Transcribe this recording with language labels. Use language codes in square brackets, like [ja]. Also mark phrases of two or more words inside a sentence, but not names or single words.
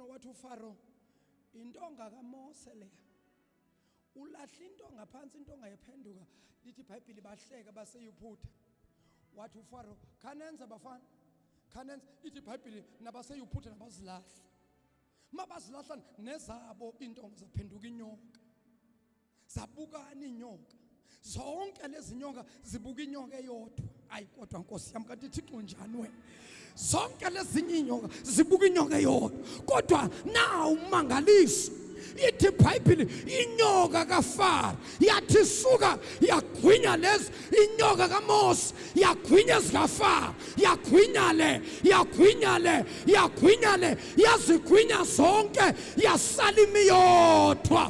[zu] Wathi uFaro intonga kaMose leya ulahla intonga phansi intonga yaphenduka. Lithi iBhayibhile bahleka baseYiphutha. Wathi uFaro khanenze bafana khanenze. Ithi iBhayibhile nabaseYiphutha nabazilahla mabazilahla nezabo intonga zaphenduka inyoka zabukana inyoka. Zonke lezi nyoka zibuka inyoka eyodwa. Ayi kodwa Nkosi yami kanti Thixo njani wena? Zonke lezi inyoka zibuka inyoka eyodwa kodwa nawu umangalisi. Ithi iBhayibhile inyoka kaFaro yathi suka yagwinya lezi inyoka kaMose yagwinya ezikaFaro yagwinya le yazigwinya zonke yasala imiyodwa.